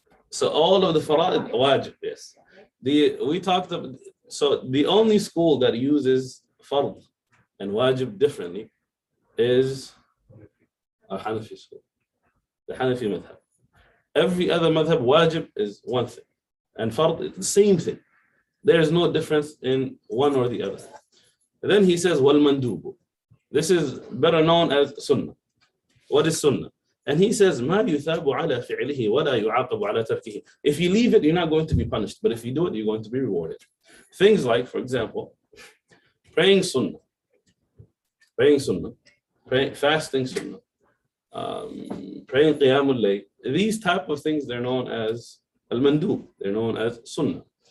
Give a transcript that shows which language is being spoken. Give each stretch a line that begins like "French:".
English: So all of the fara'id, wajib, yes. We talked about, so the only school that uses fard and wajib differently is a Hanafi school, the Hanafi madhab. Every other madhab, wajib is one thing, and fard is the same thing. There is no difference in one or the other. And then he says, wal mandubu. This is better known as sunnah. What is sunnah? And he says,
Arabic: ما يثاب على فعله ولا يعاقب على تركه.
English: If you leave it, you're not going to be punished. But if you do it, you're going to be rewarded. Things like, for example, praying sunnah, fasting sunnah, praying qiyamul layl. These type of things, they're known as al-mandub. They're known as sunnah.